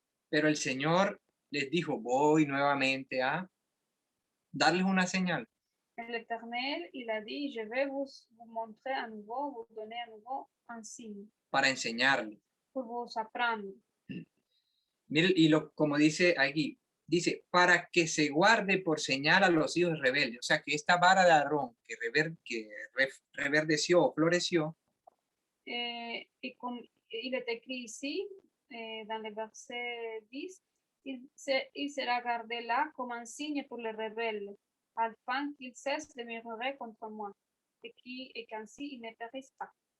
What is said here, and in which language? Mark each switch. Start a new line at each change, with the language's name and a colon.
Spanish: Pero el Señor les dijo: voy nuevamente a darles una señal.
French: L'Éternel, il a dit: je vais vous montrer à nouveau, vous donner à nouveau un signe.
Spanish: Para enseñarles.
French: Pour vous apprendre.
Spanish: Mire, y como dice aquí, dice: para que se guarde por señal a los hijos rebeldes. O sea, que esta vara de Aarón que reverdeció o floreció,
French: Et comme il est écrit ici, dans le verset 10, il sera gardé là comme un signe pour les rebelles, afin qu'ils cessent de murmurer contre moi, et qu'ainsi ils ne périssent pas.